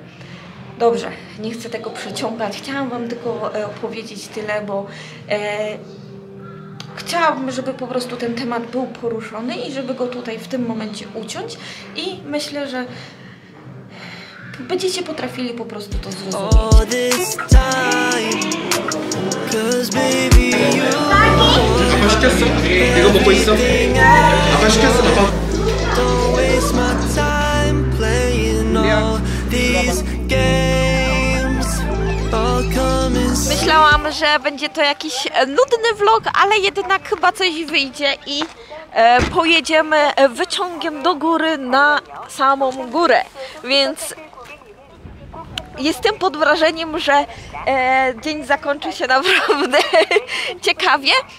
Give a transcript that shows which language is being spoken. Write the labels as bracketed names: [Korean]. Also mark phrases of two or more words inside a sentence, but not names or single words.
[Polish] Dobrze, nie chcę tego przeciągać. Chciałam Wam tylko opowiedzieć tyle, bo chciałabym, żeby po prostu ten temat był poruszony i żeby go tutaj w tym momencie uciąć i myślę, że będziecie potrafili po prostu to zrozumieć. [Korean] 아빠 시켰어? 이거 먹고 있어? 아빠 시켰어? [English] Don't waste my time playing all these games. All coming [Polish] Myślałam, że będzie to jakiś nudny vlog, ale jednak chyba coś wyjdzie i pojedziemy wyciągiem do góry na samą górę, więc jestem pod wrażeniem, że dzień zakończy się naprawdę ciekawie.